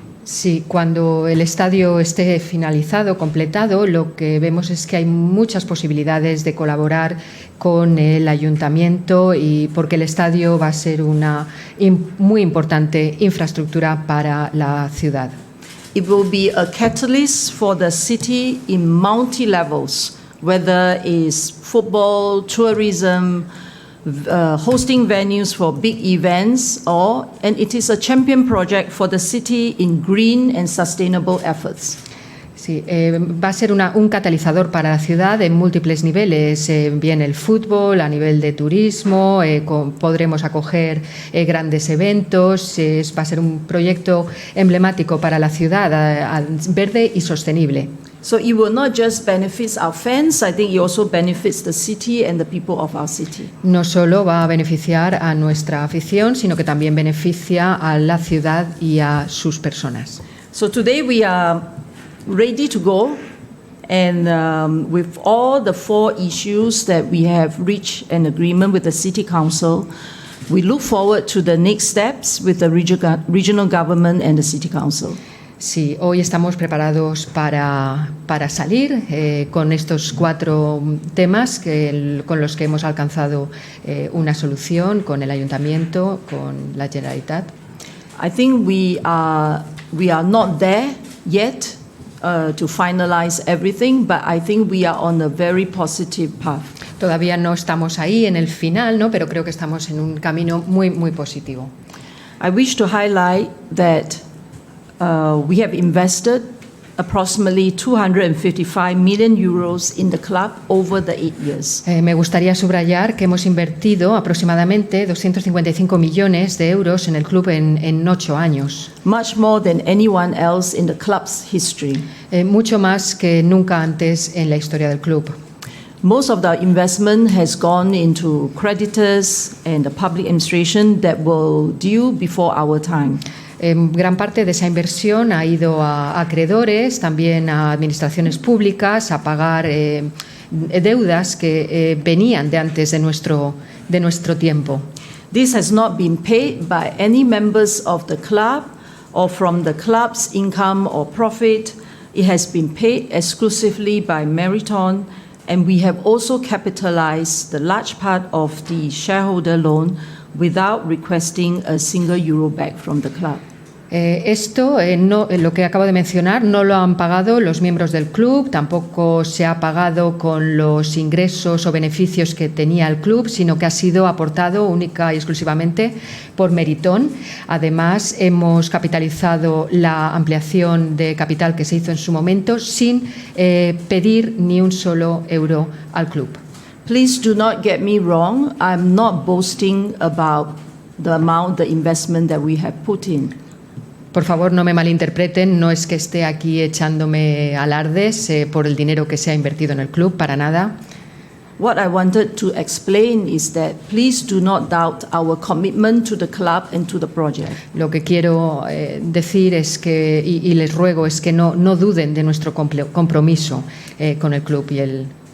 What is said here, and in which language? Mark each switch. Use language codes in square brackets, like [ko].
[es] Sí, cuando el estadio esté finalizado, completado, lo que vemos es que hay muchas posibilidades de colaborar con el ayuntamiento y porque el estadio va a ser una muy importante infraestructura para la ciudad. [en] It will be a catalyst for the city in multi-levels, whether it's football, tourism, hosting venues for big events, and it is a champion project for the city in green and sustainable efforts. [es] Sí, va a ser un catalizador para la ciudad en múltiples niveles, bien el fútbol, a nivel de turismo, podremos acoger grandes eventos, va a ser un proyecto emblemático para la ciudad, verde y sostenible. [en] So it will not just benefit our fans, I think it also benefits the city and the people of our city. [es] No solo va a beneficiar a nuestra afición, sino que también beneficia a la ciudad y a sus personas. [en] So today we are ready to go, and with all the 4 issues that we have reached an agreement with the City Council, we look forward to the next steps with the regional government and the City Council. [es] Sí, hoy estamos preparados para salir con estos 4 temas con los que hemos alcanzado una solución con el Ayuntamiento, con la Generalitat. [en] I think we are not there yet to finalize everything, but I think we are on a very positive path. [es] Todavía no estamos ahí en el final, ¿no? Pero creo que estamos en un camino muy, muy positivo. [en] I wish to highlight that we have invested approximately 255 million euros in the club over the 8 years. [es] Me gustaría subrayar que hemos invertido aproximadamente 255 millones de euros en el club en 8 años. [en] Much more than anyone else in the club's history. [es] Mucho más que nunca antes en la historia del club. [en] Most of the investment has gone into creditors and the public administration that will due before our time. [es] Gran parte de esa inversión ha ido a acreedores, también a administraciones públicas, a pagar deudas que venían de antes de nuestro tiempo. [en] This has not been paid by any members of the club or from the club's income or profit. It has been paid exclusively by Meriton, and we have also capitalized the large part of the shareholder loan without requesting a single euro back from the club. [es] Esto, lo que acabo de mencionar, no lo han pagado los miembros del club, tampoco se ha pagado con los ingresos o beneficios que tenía el club, sino que ha sido aportado única y exclusivamente por Meriton. Además, hemos capitalizado la ampliación de capital que se hizo en su momento sin pedir ni un solo euro al club. [en] Please do not get me wrong. I'm not boasting about the amount, the investment that we have put in. [es] Por favor, no me malinterpreten, no es que esté aquí echándome alardes por el dinero que se ha invertido en el club, para nada. [en] What I wanted to explain is that please do not doubt our commitment to the club and to the project. [es] Lo que quiero decir es que, y les ruego, es que no duden de nuestro compromiso con el club y el